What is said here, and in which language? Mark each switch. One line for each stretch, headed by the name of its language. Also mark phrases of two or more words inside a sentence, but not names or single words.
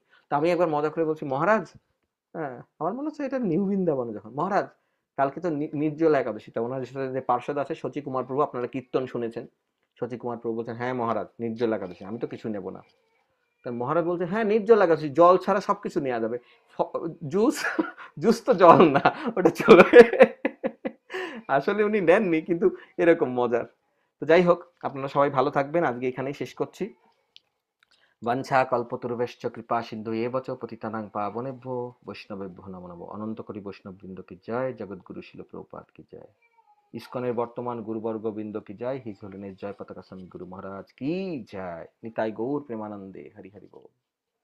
Bangla: তো আমি একবার মজা করে বলছি, মহারাজ, হ্যাঁ আমার মনে হচ্ছে এটা নিউ বৃন্দাবনে যখন, মহারাজ কালকে তো নির্জলা একাদশী, তা ওনার সাথে যে পার্ষদ আছে শচী কুমার প্রভু, আপনারা কীর্তন শুনেছেন, শচী কুমার প্রভু বলছেন হ্যাঁ মহারাজ নির্জলা একাদশী, আমি তো কিছু নেব না। তার মহারাজ বলছে হ্যাঁ নির্জলা একাদশী, জল ছাড়া সবকিছু নেওয়া যাবে, জুস জুস তো জল না, ওটা চলবে। আসলে উনি নেননি, কিন্তু এরকম মজার। তো যাই হোক, আপনারা সবাই ভালো থাকবেন, আজকে এখানেই শেষ করছি।
Sanskrit: বাঞ্ছা কল্পতরুভ্যশ্চ কৃপা সিন্ধু এব চ পতিতানাং পাবনেভ্যো বৈষ্ণবেভ্যো নমো নমঃ।
Bangla: অনন্ত কোটি বৈষ্ণব বৃন্দ কি জয়, জগৎগুরু শিল প্রভুপাদ কি জয়, ইসকনের বর্তমান গুরুবর্গ বৃন্দ কি জয়,
English: His Holiness
Bangla: জয় পতাকা স্বামী গুরু মহারাজ কি জয়, নিতাই গৌর প্রেমানন্দে, হরি হরি বল।